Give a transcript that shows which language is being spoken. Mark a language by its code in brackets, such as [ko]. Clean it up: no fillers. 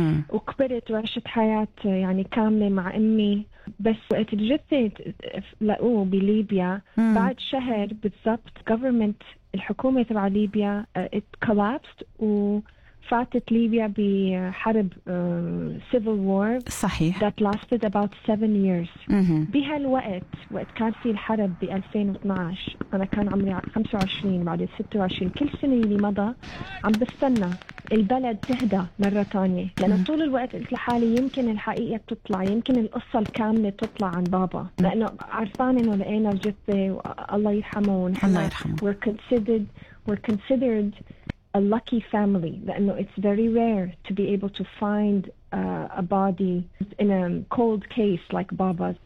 [ar] وكبرت وعشت حياة يعني كاملة مع أمي، بس وقت الجثة لقوه بليبيا بعد شهر بالضبط، government الحكومة تبع ليبيا [en] it collapsed [ar] وفاتت ليبيا بحرب civil war صحيح [en] that lasted about 7 years. [ar] بهالوقت وقت كان في الحرب ب 2012 أنا كان عمري 25 بعد 26، كل سنة اللي مضى عم بستنى البلد تهدى مرة تانية، لأن طول الوقت قلت لحالي يمكن الحقيقة تطلع، يمكن القصة الكاملة تطلع عن بابا، لأنه عرفان إنه لقينا الجثة والله يرحمه ونحن الله يرحمه. [en] We're considered a lucky family، لأنه it's very rare to be able to find a body in a cold case like بابا's.